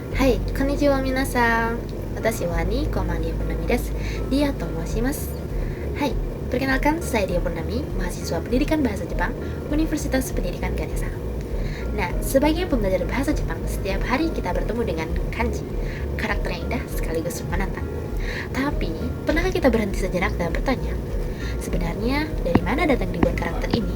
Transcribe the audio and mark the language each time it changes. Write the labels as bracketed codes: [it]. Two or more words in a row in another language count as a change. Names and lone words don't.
[ja] はい、こんにちは皆さん。私はNiko Mania Purnami desu. Dia Tomoshimasu. [id] Hai, perkenalkan saya Dia Purnami, mahasiswa pendidikan bahasa Jepang, Universitas Pendidikan Ganesha. Nah, sebagai pembelajar bahasa Jepang, setiap hari kita bertemu dengan kanji, karakter yang indah sekaligus menantang. Tapi, pernahkah kita berhenti sejenak dan bertanya, sebenarnya dari mana datang ribuan karakter ini?